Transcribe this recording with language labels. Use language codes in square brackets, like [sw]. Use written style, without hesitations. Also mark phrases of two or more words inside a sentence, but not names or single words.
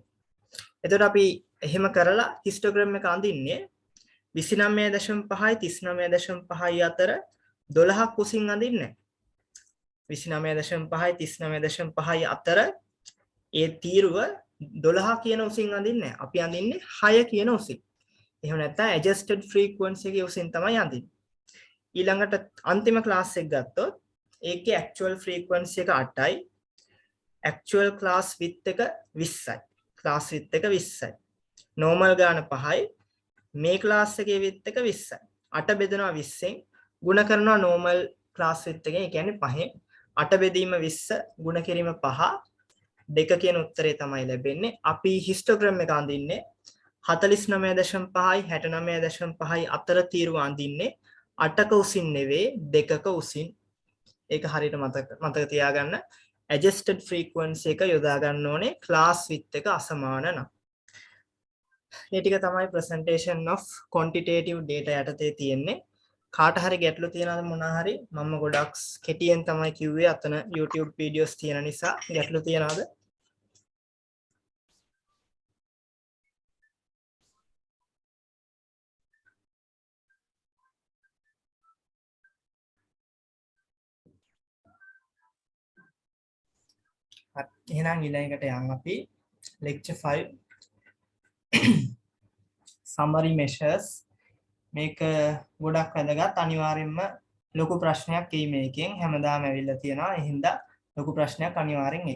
[si] එතකොට අපි එහෙම කරලා histogram එක අඳින්නේ 29.5යි 39.5යි අතර 12ක් උසින් අඳින්නේ. 29.5යි 39.5යි අතර ඒ තීරුව 12 කියන උසින් අඳින්නේ. අපි අඳින්නේ 6 කියන උසින්. එහෙම නැත්නම් [en] adjusted frequency [si] එකේ උසින් තමයි අඳින්නේ. ඊළඟට අන්තිම class එක ගත්තොත් ඒකේ [en] actual frequency [si] එක 8යි. [en] actual class width [si] එක 20යි. [en] class width [si] එක 20යි. normal ගාන 5යි. මේ class එකේ width එක 20යි. 8 බෙදනවා 20න් ගුණ කරනවා [en] normal class width [si] එකෙන්. ඒ කියන්නේ 5න් 8 බෙදීම 20 ගුණ කිරීම 5 2 කියන උත්තරේ තමයි ලැබෙන්නේ. අපි histogram එක අඳින්නේ 49.5යි 69.5යි අතර තීරුව අඳින්නේ 8ක උසින් නෙවෙයි 2ක උසින්. ඒක හරියට මතක තියාගන්න. [en] adjusted frequency [si] එක යොදා ගන්න ඕනේ [en] class width [si] එක අසමාන නම්. මේ ටික තමයි [en] presentation of quantitative data [si] යටතේ තියෙන්නේ. කාට හරි ගැටලු තියෙනවද මොනවා හරි? මම ගොඩක් කෙටියෙන් තමයි කිව්වේ. අතන YouTube videos තියෙන නිසා ගැටලු තියෙනවද? එහෙනම් ඊළඟට යන්න අපි lecture 5 [en] summary measures. [si] මේක ගොඩක් වැදගත්. අනිවාර්යෙන්ම ලොකු ප්‍රශ්නයක් එයි මේකෙන්. හැමදාම ඇවිල්ලා තියෙනවා. ඒ හින්දා ලොකු ප්‍රශ්නයක් අනිවාර්යෙන් එයි.